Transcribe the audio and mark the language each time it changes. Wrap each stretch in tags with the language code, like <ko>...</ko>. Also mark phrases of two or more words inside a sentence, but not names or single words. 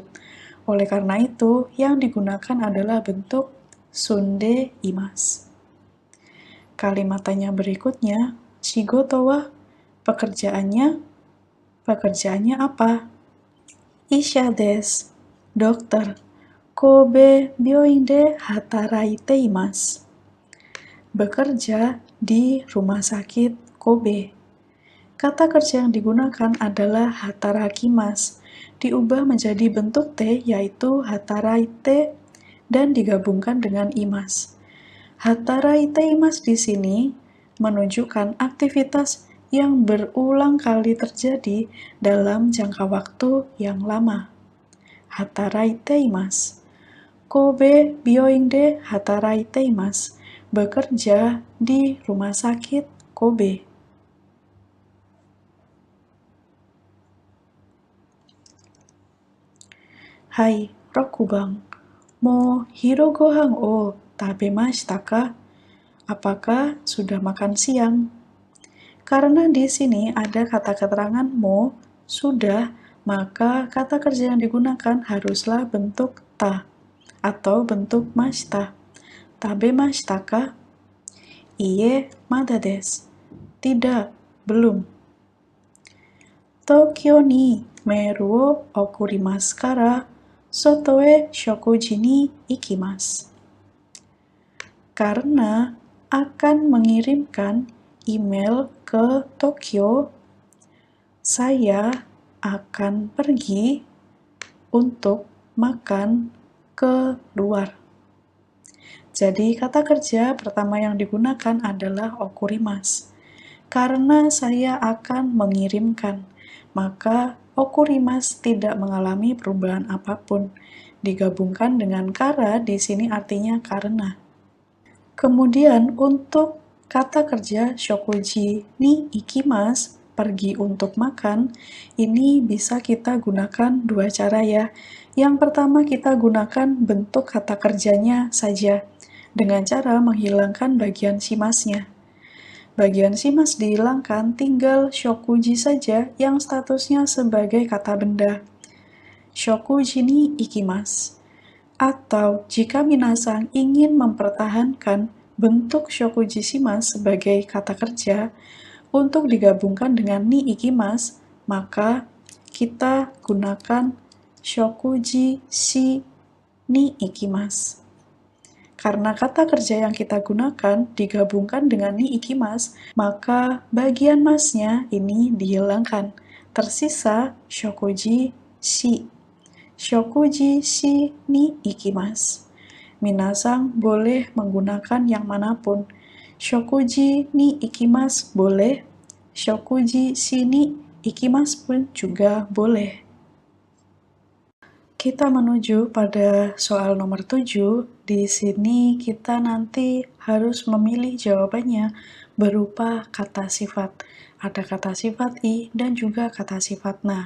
<id>Oleh karena itu, yang digunakan adalah bentuk sundeimas. Kalimatnya berikutnya,</id> <ja>仕事は</ja> <id>pekerjaannya apa?</id> <ja>医者です, dokter. 神戸病院で働いています.</ja> <id>Bekerja di rumah sakit Kobe. Kata kerja yang digunakan adalah hatarakimasu, diubah menjadi bentuk T yaitu hataraite dan digabungkan dengan imas.</id> <ja>働いています</ja> <id>di sini menunjukkan aktivitas yang berulang kali terjadi dalam jangka waktu yang lama.</id> <ja>働いています。神戸病院で働いています.</ja> <id>Bekerja di rumah sakit Kobe.</id> <ja>はい, Rokubang. もう昼ご飯を食べましたか?</ja> <id>Apakah sudah makan siang? Karena di sini ada kata keterangan mo, sudah, maka kata kerja yang digunakan haruslah bentuk ta atau bentuk mashita.</id> <ja>食べましたか？いいえ、まだです.</ja> <id>Tidak, belum.</id> <ja>東京にメールを送りますから、外へ食事に行きます.</ja> <id>Karena akan mengirimkan email ke Tokyo, saya akan pergi untuk makan ke luar. Jadi kata kerja pertama yang digunakan adalah okurimasu. Karena saya akan mengirimkan, maka okurimasu tidak mengalami perubahan apapun. Digabungkan dengan kara di sini artinya karena. Kemudian untuk kata kerja</id> <ja>食事に行きます,</ja> <id>pergi untuk makan, ini bisa kita gunakan dua cara ya. Yang pertama kita gunakan bentuk kata kerjanya saja, dengan cara menghilangkan bagian shimasnya. Bagian shimas dihilangkan, tinggal shokuji saja yang statusnya sebagai kata benda.</id> <ja>食事に行きます.</ja> <id>Atau jika minasang ingin mempertahankan bentuk</id> <ja>食事します</ja> <id>sebagai kata kerja untuk digabungkan dengan</id> <ja>に行きます,</ja> <id>maka kita gunakan</id> <ja>食事しに行きます.</ja> <id>Karena kata kerja yang kita gunakan digabungkan dengan</id> <ja>に行きます,</ja> <id>maka bagian masnya ini dihilangkan.</id> <ja>Tersisa 食事し。食事しに行きます.</ja> <id>Minasang boleh menggunakan yang manapun.</id> <ja>食事に行きます boleh, 食事しに行きます</ja> <id>pun juga boleh. Kita menuju pada soal nomor 7. Di sini kita nanti harus memilih jawabannya berupa kata sifat. Ada kata sifat i dan juga kata sifat na.</id>